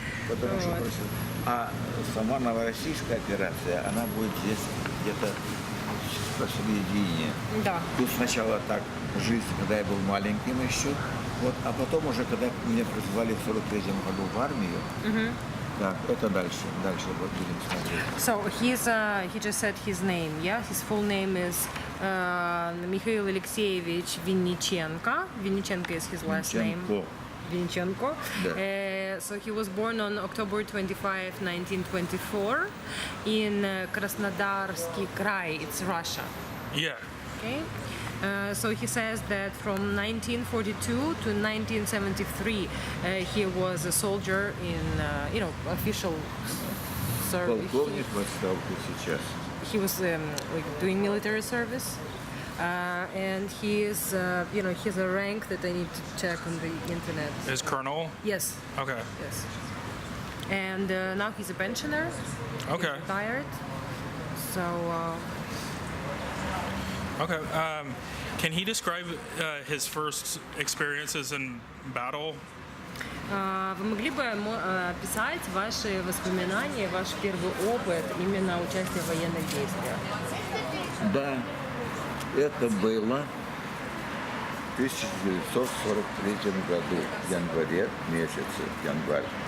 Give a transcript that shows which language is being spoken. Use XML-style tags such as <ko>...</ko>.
<ru>Ну, да. Потому что а сама новороссийская операция, она будет здесь где-то посередине. Да. Тут сначала так жизнь, когда я был маленьким еще, вот, а потом уже, когда меня призвали в 43-м году в армию, так, это дальше вот будем смотреть.</ru> <en>So he just said his name, yeah? His full name is Mikhail Alexeyevich Vinichenko. Vinichenko is his last name. Vinichenko.</en> <ru>Да.</ru> <en>So he was born on October 25, 1924 in Krasnodarsky Krai, it's Russia. Yeah. Okay. So he says that from 1942 to 1973 he was a soldier in official service.</en> <ru>Полковник в отставке сейчас.</ru> <en>He was doing military service. And he is, he's a rank that I need to check on the internet. Is colonel? Yes. Okay. Yes. And now he's a pensioner. Okay. He's retired. So. Okay. Can he describe his first experiences in battle?</en> <ru>Вы могли бы описать ваши воспоминания, ваш первый опыт именно участия в военных действиях? Да, это было в 1943 году, в январе месяце, январь.</ru>